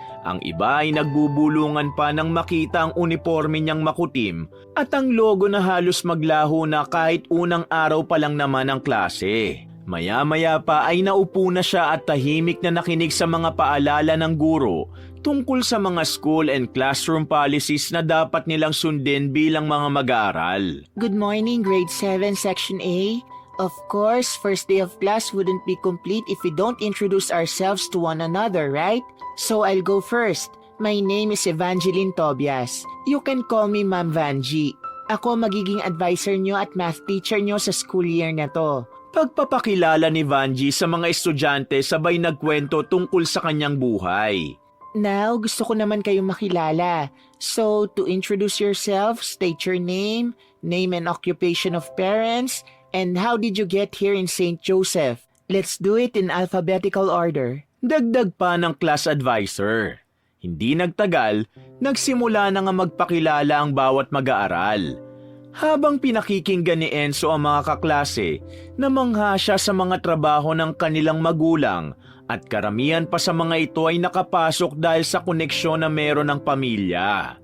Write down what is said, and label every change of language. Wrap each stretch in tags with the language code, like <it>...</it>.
<tl>Ang iba ay nagbubulungan pa nang makita ang uniforme niyang makutim at ang logo na halos maglaho na kahit unang araw pa lang naman ang klase. Maya-maya pa ay naupo na siya at tahimik na nakinig sa mga paalala ng guro tungkol sa mga</tl> <en>school and classroom policies</en> <tl>na dapat nilang sundin bilang mga mag-aaral.</tl> <en>Good morning, grade 7, section A. Of course, first day of class wouldn't be complete if we don't introduce ourselves to one another, right? So I'll go first. My name is Evangeline Tobias. You can call me Ma'am Vanji.</en> <tl>Ako magiging advisor nyo at math teacher nyo sa school year na to. Pagpapakilala ni Vanji sa mga estudyante sabay nagkwento tungkol sa kanyang buhay. Now, gusto ko naman kayong makilala.</tl> <en>So, to introduce yourself, state your name and occupation of parents, and how did you get here in St. Joseph? Let's do it in alphabetical order.</en> <tl>Dagdag pa ng class advisor. Hindi nagtagal, nagsimula na nga magpakilala ang bawat mag-aaral. Habang pinakikinggan ni Enzo ang mga kaklase, namangha siya sa mga trabaho ng kanilang magulang at karamihan pa sa mga ito ay nakapasok dahil sa koneksyon na meron ng pamilya.</tl>